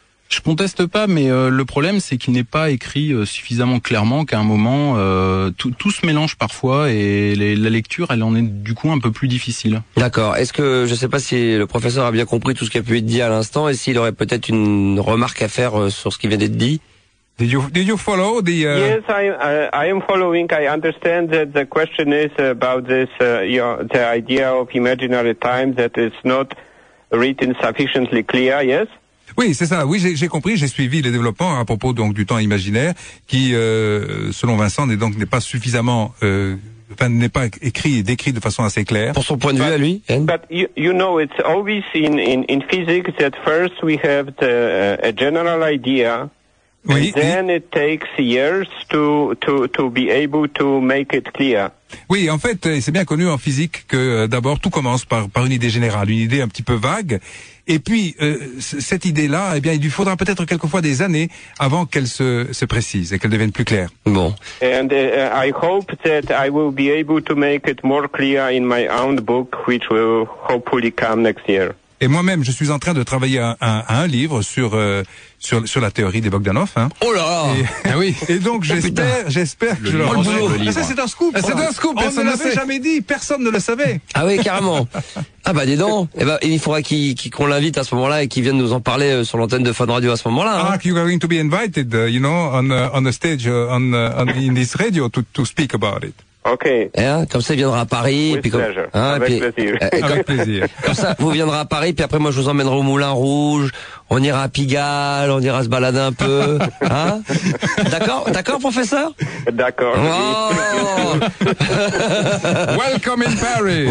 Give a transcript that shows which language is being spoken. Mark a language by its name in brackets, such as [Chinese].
[French] Je conteste pas, mais le problème, c'est qu'il n'est pas écrit suffisamment clairement qu'à un moment, tout se mélange parfois et la lecture, elle en est du coup un peu plus difficile. D'accord. Est-ce que, je sais pas si le professeur a bien compris tout ce qui a pu être dit à l'instant et s'il aurait peut-être une remarque à faire sur ce qui vient d'être dit? [English] Did you follow the... Yes, I am following. I understand that the question is about this, the idea of imaginary time that is not written sufficiently clear, yes? [French] Oui, c'est ça. Oui, j'ai compris. J'ai suivi les développements à propos donc du temps imaginaire, qui, selon Vincent, n'est pas suffisamment, n'est pas écrit et décrit de façon assez claire. Pour son point de vue à lui. [English] But you know, it's always in physics that first we have a general idea, and then it takes years to be able to make it clear. [French] Oui, en fait, c'est bien connu en physique que d'abord tout commence par une idée générale, une idée un petit peu vague. Et puis cette idée-là, eh bien, il lui faudra peut-être quelquefois des années avant qu'elle se précise et qu'elle devienne plus claire. Bon. [English] And I hope that I will be able to make it more clear in my own book, which will hopefully come next year. [French] Et moi-même, je suis en train de travailler à un livre sur la théorie des Bogdanov. Hein. Oh là, et, ah oui. Et donc j'espère que le livre. Ça c'est un scoop. C'est un scoop. Personne ne l'avait jamais dit. Personne ne le savait. Ah oui, carrément. Ah bah dis donc. Eh bah, ben il faudra qu'on l'invite à ce moment-là et qu'il vienne nous en parler sur l'antenne de Fun Radio à ce moment-là. Hein. [English] Ah, you're going to be invited, you know, on the stage, in this radio to speak about it. Okay. [French] Et, hein, comme ça, il viendra à Paris. With puis, pleasure. Hein, avec puis, plaisir. Avec plaisir. Comme ça, vous viendrez à Paris, puis après, moi, je vous emmènerai au Moulin Rouge. On ira à Pigalle, on ira se balader un peu. Hein? D'accord, professeur? D'accord. Oh. [English] Welcome in Paris.